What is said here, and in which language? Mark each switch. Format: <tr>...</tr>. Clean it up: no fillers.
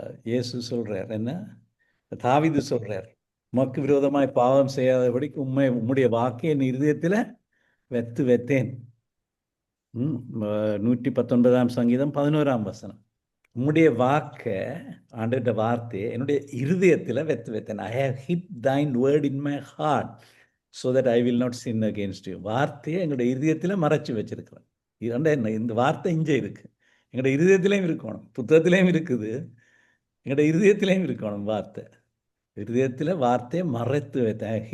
<ta>இயேசு சொல்கிறார், என்ன தாவீது சொல்கிறார், உமக்கு விரோதமாய் பாவம் செய்யாதபடிக்கு உம்முடைய வாக்கை என் இருதயத்தில் வைத்தேன். 119ஆம் சங்கீதம் 11ஆம் வசனம். உம்முடைய வாக்க, ஆண்டவருடைய வார்த்தையை என்னுடைய இருதயத்தில் வைத்தேன்.</ta> <en>I have hid thine word in my heart so that I will not sin against you.</en> <ta>வார்த்தையை எங்களுடைய இருதயத்தில் மறைச்சி வச்சிருக்கிறேன். இந்த வார்த்தை இங்கே இருக்கு, எங்களுடைய இருதயத்திலையும் இருக்கணும். புத்தகத்திலையும் இருக்குது, எங்களுடைய இருதயத்திலையும் இருக்கணும். வார்த்தை இருதயத்தில் வார்த்தையை மறைத்து வைத்தேன்.</ta>